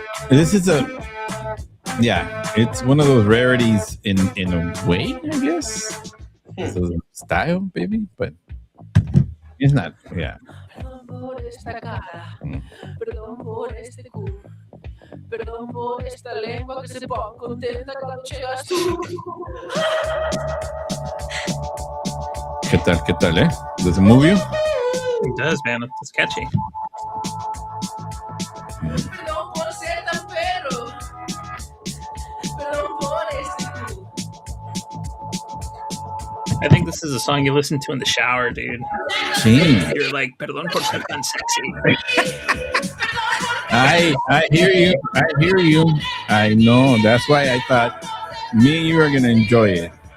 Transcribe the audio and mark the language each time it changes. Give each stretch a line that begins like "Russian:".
English: This is it's one of those rarities in a way, I guess. It's a style, baby, but it's not. Yeah.
Spanish: Perdón por esta cara, perdón por este culo, perdón por esta lengua que se pone contenta cuando llegas tú. ¿Qué tal, eh?
English: Does it move you? It does, man. It's catchy.
Spanish: Perdón por ser tan perro, perdón por este culo.
English: I think this is a song you listen to in the shower, dude.
Spanish: Sí.
English: You're like,
Spanish: perdón por ser tan sexy.
English: I hear you. I know. That's why I thought me and you are gonna enjoy it.